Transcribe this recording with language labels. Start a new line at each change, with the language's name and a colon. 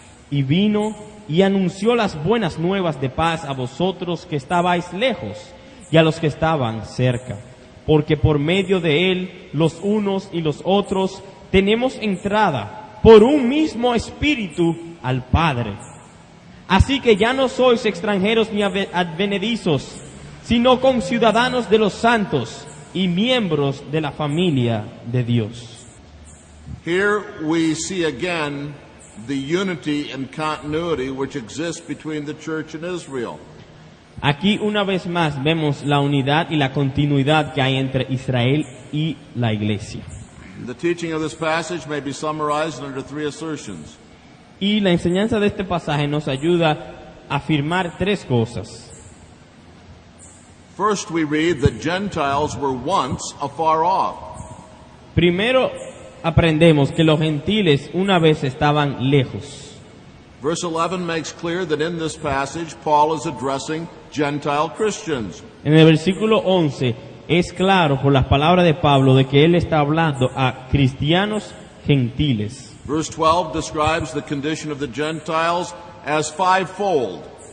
Spanish: Y vino y anunció las buenas nuevas de paz a vosotros que estabais lejos y a los que estaban cerca, porque por medio de Él los unos y los otros tenemos entrada por un mismo espíritu al Padre. Así que ya no sois extranjeros ni advenedizos, sino conciudadanos de los santos y miembros de la familia de Dios.
English: Here we see again the unity and continuity which exists between the church and Israel.
Spanish: Aquí una vez más vemos la unidad y la continuidad que hay entre Israel y la iglesia.
English: The teaching of this passage may be summarized under three assertions.
Spanish: Y la enseñanza de este pasaje nos ayuda a afirmar tres cosas.
English: First, we read that Gentiles were once afar off.
Spanish: Primero aprendemos que los gentiles una vez estaban lejos.
English: Verse 11 makes clear that in this passage Paul is addressing Gentile Christians.
Spanish: En el versículo 11 es claro por las palabras de Pablo de que él está hablando a cristianos gentiles.
English: Verse 12 describes the condition of the Gentiles as fivefold.